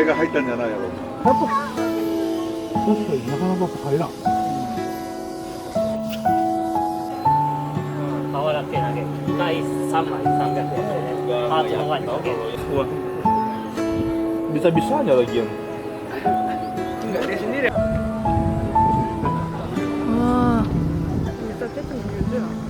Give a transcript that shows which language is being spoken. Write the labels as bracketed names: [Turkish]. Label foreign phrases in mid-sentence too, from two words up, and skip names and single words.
[Japanese] たんじゃないやろ。確かになかなか入らん。瓦系投げ1回3枚300円でハートの側に投げる [Indonesian] Wah. Bisa-bisanya lagi yang Wah, kita ketemu juga.